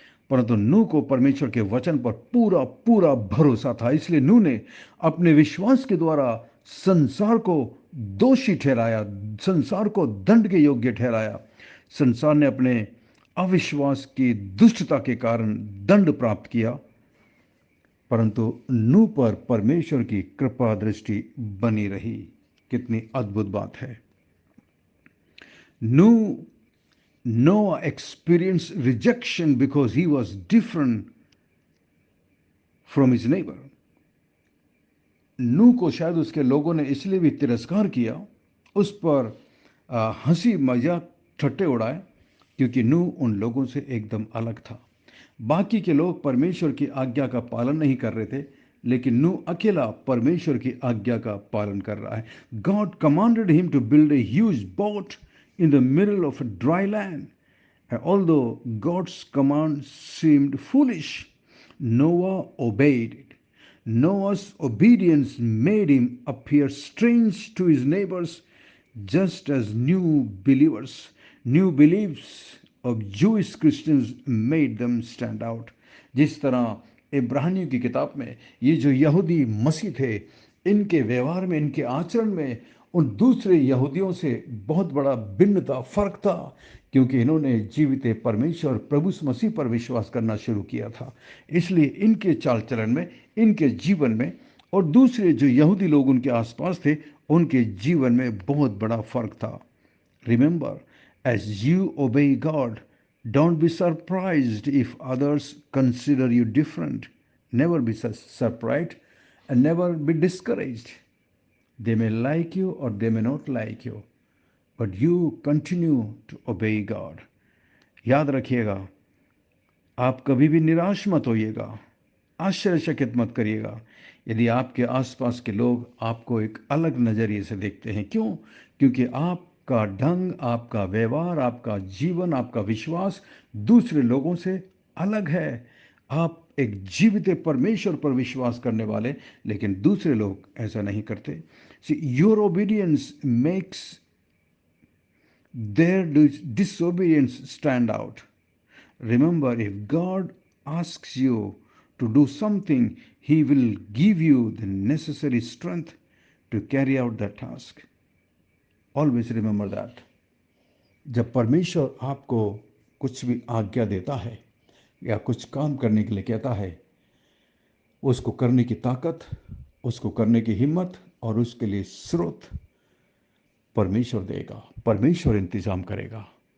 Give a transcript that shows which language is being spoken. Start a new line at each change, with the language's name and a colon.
Hindi: परंतु नूह को परमेश्वर के वचन पर पूरा पूरा भरोसा था, इसलिए नूह ने अपने विश्वास के द्वारा संसार को दोषी ठहराया, संसार को दंड के योग्य ठहराया। संसार ने अपने अविश्वास की दुष्टता के कारण दंड प्राप्त किया, परंतु नूह पर परमेश्वर की कृपा दृष्टि बनी रही। कितनी अद्भुत बात है।
English: Noah experienced rejection because he was different from his neighbor.
Hindi: नूह को शायद उसके लोगों ने इसलिए भी तिरस्कार किया, उस पर हंसी मजाक ठट्टे उड़ाए, क्योंकि नूह उन लोगों से एकदम अलग था। बाकी के लोग परमेश्वर की आज्ञा का पालन नहीं कर रहे थे, लेकिन नूह अकेला परमेश्वर की आज्ञा का पालन कर रहा है।
English: God commanded him to build a huge boat in the middle of a dry land, and although God's command seemed foolish, Noah obeyed it. Noah's obedience made him appear strange to his neighbors, just as new beliefs of Jewish Christians made them stand out.
Hindi: जिस तरह इब्रानियों की किताब में ये जो यहूदी मसीह थे, इनके व्यवहार में, इनके आचरण में उन दूसरे यहूदियों से बहुत बड़ा भिन्नता, फर्क था, क्योंकि इन्होंने जीवित परमेश्वर प्रभु मसीह पर विश्वास करना शुरू किया था। इसलिए इनके चाल चलन में, इनके जीवन में और दूसरे जो यहूदी लोग उनके आसपास थे, उनके जीवन में बहुत बड़ा फर्क था।
English: Remember, as you obey God, don't be surprised if others consider you different. Never be surprised and never be discouraged. They may like you or they may not like you, but you continue to obey God.
Hindi: याद रखिएगा, आप कभी भी निराश मत होइएगा, आश्चर्यचकित मत करिएगा यदि आपके आसपास के लोग आपको एक अलग नज़रिए से देखते हैं। क्यों? क्योंकि आपका ढंग, आपका व्यवहार, आपका जीवन, आपका विश्वास दूसरे लोगों से अलग है। आप एक जीवित परमेश्वर पर विश्वास करने वाले, लेकिन दूसरे लोग ऐसा नहीं करते।
English: See your obedience makes their disobedience stand out. Remember, if God asks you to do something, He will give you the necessary strength to carry out that task. Always remember that.
Hindi: जब परमेश्वर आपको कुछ भी आज्ञा देता है या कुछ काम करने के लिए कहता है, उसको करने की ताकत, उसको करने की हिम्मत और उसके लिए स्रोत परमेश्वर देगा, परमेश्वर इंतजाम करेगा।